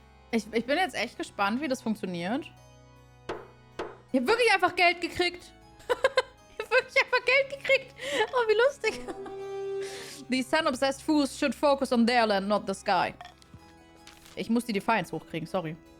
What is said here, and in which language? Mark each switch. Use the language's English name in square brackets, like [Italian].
[German] Ich bin jetzt echt gespannt, wie das funktioniert. Ich habe wirklich einfach Geld gekriegt. Ich habe wirklich einfach Geld gekriegt. Oh, wie lustig. [English] These sun-obsessed fools should focus on their land, not the sky. [German] Ich muss die Defiance hochkriegen, sorry.